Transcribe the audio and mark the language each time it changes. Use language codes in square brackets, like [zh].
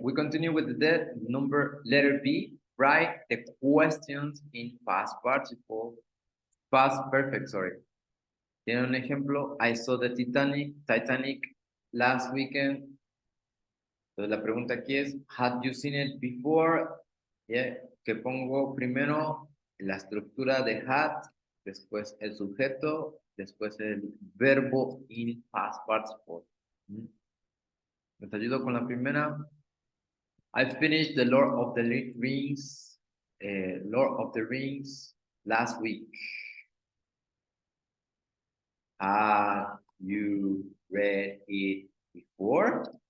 [en] We continue with the letter B. Write the questions in past participle. Past perfect, sorry. [es] Tiene un ejemplo. [en] I saw the Titanic last weekend. [es] Entonces la pregunta aquí es, [en] had you seen it before? Yeah. [es] Que pongo primero la estructura de had, después el sujeto, después el verbo [en] in past participle. [es] ¿Les ayudo con la primera? [en] I finished the Lord of the Rings, last week. Have you read it before?